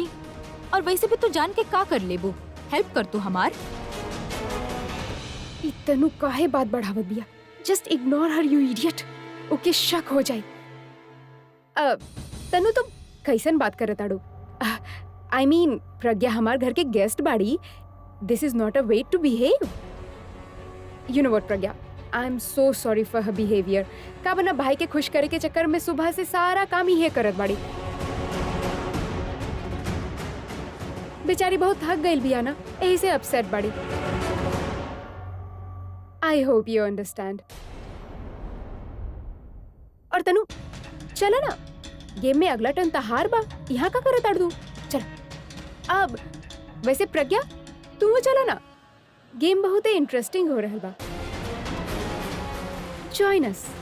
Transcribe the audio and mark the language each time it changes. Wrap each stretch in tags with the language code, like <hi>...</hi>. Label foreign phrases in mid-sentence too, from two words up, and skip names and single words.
<bho>और वैसे भी तू जान के का कर लेबू, हेल्प कर तू हमार। इ तनु काहे बात बढ़ावत बिया?</bho> <en>just ignore her you idiot. okay,</en> <bho>शक हो जाए। तनु तो कैसन बात करत आड़ू?</bho> <en>I mean</en> <bho>प्रज्ञा हमार घर के गेस्ट बाड़ी।</bho> <en>this is not a way to behave. you know what Pragya, I am so sorry for her behaviour.</en> <bho>का बना भाई के खुश करे के चक्कर में सुबह से सारा काम ही करत बाड़ी। बेचारी बहुत थक गई बिया ना, यही से अपसेट बाड़ी।</bho> <en>I hope you understand.</en> <bho>और तनु चला ना, गेम में अगला टर्न तहार बा। यहाँ का करत आड़ दू? चल अब। वैसे प्रज्ञा, तू चला ना, गेम बहुत ही इंटरेस्टिंग हो रहल बा।</bho> <en>join us.</en>